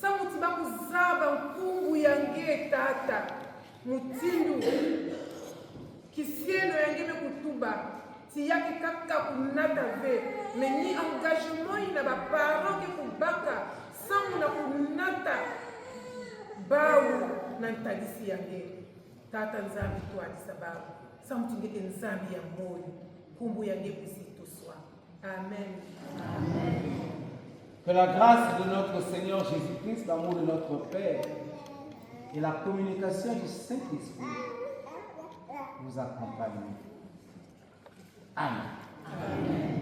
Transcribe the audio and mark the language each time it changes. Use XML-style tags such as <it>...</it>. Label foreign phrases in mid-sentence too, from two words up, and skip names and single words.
<ktu>Samuti bakuzaba yange tata mutindu kisielo yange me kutuba tiyaki kaka kunata ve meni engagement ina ba parents ke kubaka sangu na kunata bawu na ntagisi yange tata nzambi twalisa bawu sangu tingete nzambi ya moyo kumbu yange kusitoswa. Amen. Amen.</ktu> <fr>Que la grâce de notre Seigneur Jésus-Christ, l'amour de notre Père et la communication du Saint-Esprit nous accompagnent. Amen. Amen.</fr>